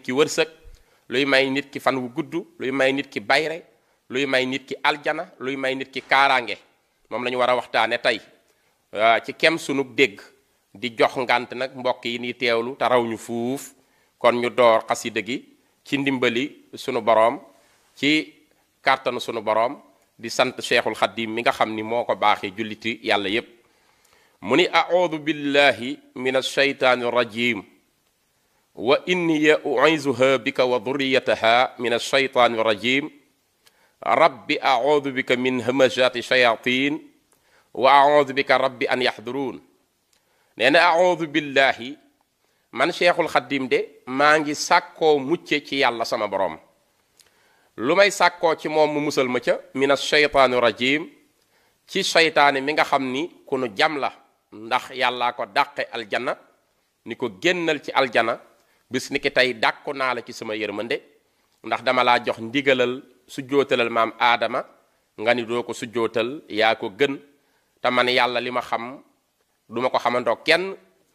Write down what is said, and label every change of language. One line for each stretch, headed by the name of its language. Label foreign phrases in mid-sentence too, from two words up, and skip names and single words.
Wolof: ki wërsëg luy may nit ki fan wu gudd luy may nit ki bayre luy may nit ki aljana luy may nit ki kaaraange moom la ñu war a waxtaane tey ci kem sunu dégg di jox ngant nag mbokk yi ni teewlu te raw ñu fuuf kon ñu door xasida gi ci ndimbali sunu boroom ci kàttanu sunu boroom di sant Cheikhul Khadim mi nga xam ni moo ko baaxee julliti yàlla yépp mu ni
Arabic: أعوذ بالله من الشيطان الرجيم وإني أعيذها بك وذريتها من الشيطان الرجيم رب أعوذ بك من همزات الشياطين وأعوذ بك رب أن يحضرون
Wolof: nee na
Arabic: أعوذ بالله
Wolof: man Cheikhul Khadim de maa ngi sàkkoo mucce ci yàlla sama boroom lu may sàkkoo ci moom mu musal ma ca
Arabic: من الشيطان الرجيم
Wolof: ci shaytaani mi nga xam ni ku nu jam la ndax yàllaa ko dàqe aljana ni ko génnal ci aljana bis ni ki tey dàkku naa la ci sama yërmande ndax dama laa jox ndigalal sujjootalal maam aadama nga ni doo ko sujjootal yaa ko gën te man yàlla li ma xam duma ko xamandoo kenn